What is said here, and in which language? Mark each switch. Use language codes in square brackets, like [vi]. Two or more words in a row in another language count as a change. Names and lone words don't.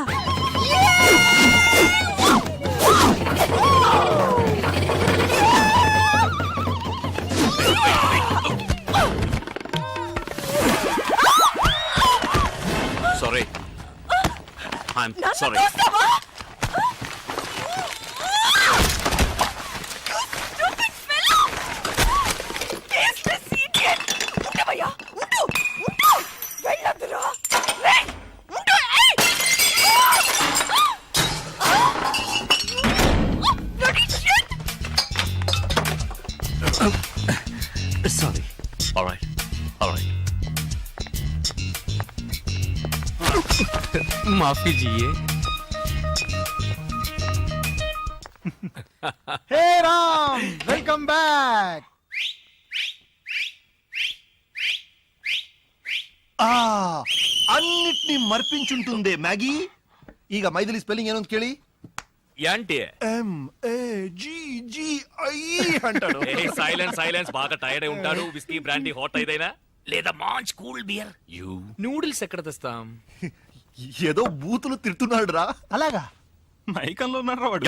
[en] sorry, I'm [te] నన్ను సారీ. చూస్తావా? ఉండవయ్యా, ఉండు, ఉండు. వెళ్ళొద్దురా. రేయ్, ఉండు, ఏయ్. [en] Bloody shit. [te] సారీ. [en] All right, all right. [hi] माफ़ी जिये. [te] హే రామ్, [en] welcome back. [te] అన్నిటినీ మర్పించుంటుందే మ్యాగీ. [kn] ಈಗ ಮೈದಿಲಿ ಸ್ಪೆಲ್ಲಿಂಗ್ ಏನು ಅಂತ ಕೇಳಿ. [te] యాంటి MAGGI అంటాడు. [en] silence silence. [te] బాగా టైర్డ్ అయి ఉంటాడు. [en] whisky brandy hot [te] అయిదైనా లేదా మంచి [en] cool beer. You [te] నూడిల్స్ ఎక్కడ తెస్తాం? ఏదో బూతులు తిడుతున్నాడు రా. అలాగా? మైకంలో ఉన్నారా వాడు?